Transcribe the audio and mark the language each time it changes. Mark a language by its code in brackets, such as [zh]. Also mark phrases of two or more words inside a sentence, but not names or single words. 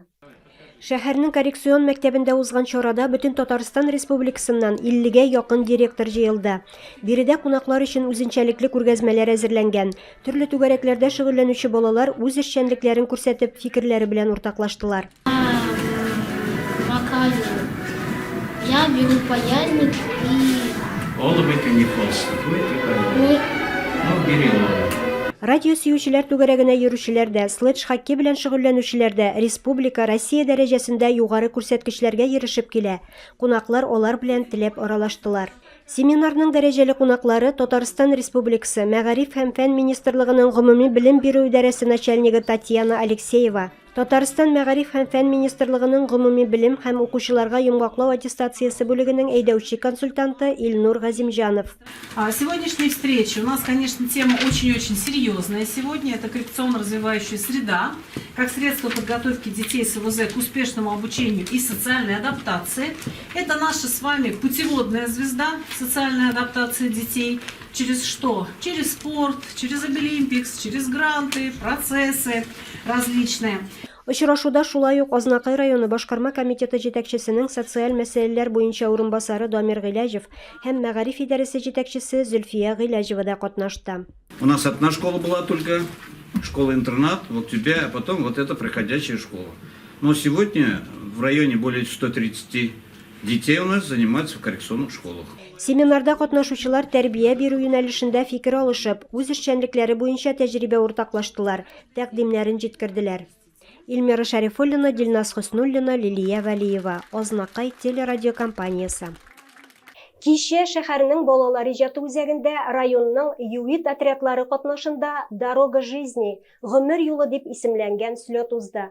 [tt] Шәһәрнең коррекцион мәктәбендә узган чарада бөтен Татарстан Республикасыннан 50-гә якын директор җыелды. Биредә кунаклар өчен үзенчәлекле күргәзмәләр әзерләнгән. Төрле түгәрәкләрдә шөгыльләнүче балалар үз эшчәнлекләрен күрсәтеп, фикерләре белән уртаклаштылар. [ru] Я беру паяльник и... Олыбыка не холст. Бери [tt] Радио сөючеләр түгәрәгенә йөрүчеләр дә, слэдж хоккей белән шөгыльләнүчеләр дә республика, Россия дәрәҗәсендә югары күрсәткечләргә ирешеп килә. Кунаклар алар белән теләп аралаштылар. Семинарның дәрәҗәле кунаклары Татарстан Республикасы Мәгариф һәм фән министрлыгының гомуми белем бирү идарәсе начальнигы Татьяна Алексеева, Татарстан Мәгариф һәм фән министрлыгының гомуми белем һәм укучыларга йомгаклау аттестациясе бүлегенең әйдәүче консультанты Илнур Газимҗанов. [ru] Сегодняшняя встреча у нас, конечно, тема очень-очень серьезная. Сегодня это коррекционно-развивающая среда, как средство подготовки детей с ОВЗ к успешному обучению и социальной адаптации. Это наша с вами путеводная звезда социальной адаптации детей. Через что? Через спорт, через Обилимпикс, через гранты, процессы различные. [tt] Очрашуда шулай ук Азнакай районы башкарма комитеты җитәкчесенең социаль мәсьәләләр буенча урынбасары Дамир Гыйләҗев һәм Мәгариф идарәсе җитәкчесе Зөлфия Гыйләҗева да катнашты. [ru] У нас одна школа была только, школа-интернат, вот тебя, а потом вот эта проходящая школа. Но сегодня в районе более 130 детей у нас занимаются в коррекционных школах. [tt] Семинарда катнашучылар тәрбия бирү юнәлешендә фикер алышып, үз эшчәнлекләре буенча тәҗрибә уртаклаштылар, тәкъдимнәрен җиткерделәр. Илмира Шәрифуллина, Дилназ Хуснуллина, Лилия Вәлиева, Азнакай телерадиокомпаниясы. Кичә шәһәрнең балалар иҗаты үзәгендә районның ЮИТ отрядлары катнашында «Дорога жизни» гомер юлы дип исемләнгән слет узды.